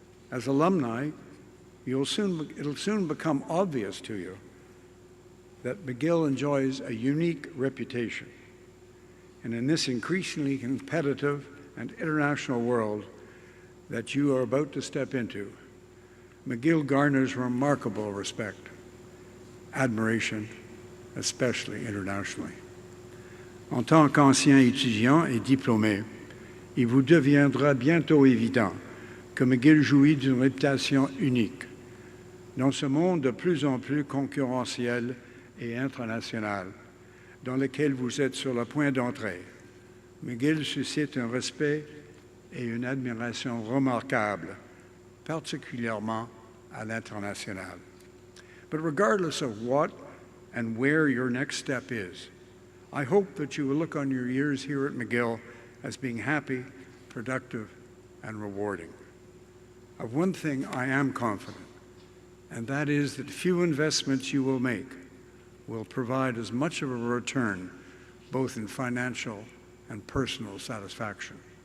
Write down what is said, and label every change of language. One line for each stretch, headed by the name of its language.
English: As alumni, it'll soon become obvious to you that McGill enjoys a unique reputation. And in this increasingly competitive and international world that you are about to step into, McGill garners remarkable respect, admiration, especially internationally.
French: En tant qu'ancien étudiant et diplômé, il vous deviendra bientôt évident que McGill jouit d'une réputation unique. Dans ce monde de plus en plus concurrentiel et international, dans lequel vous êtes sur le point d'entrer, McGill suscite un respect et une admiration remarquables, particulièrement à l'international.
English: But regardless of what and where your next step is, I hope that you will look on your years here at McGill as being happy, productive, and rewarding. Of one thing I am confident, and that is that few investments you will make will provide as much of a return, both in financial and personal satisfaction.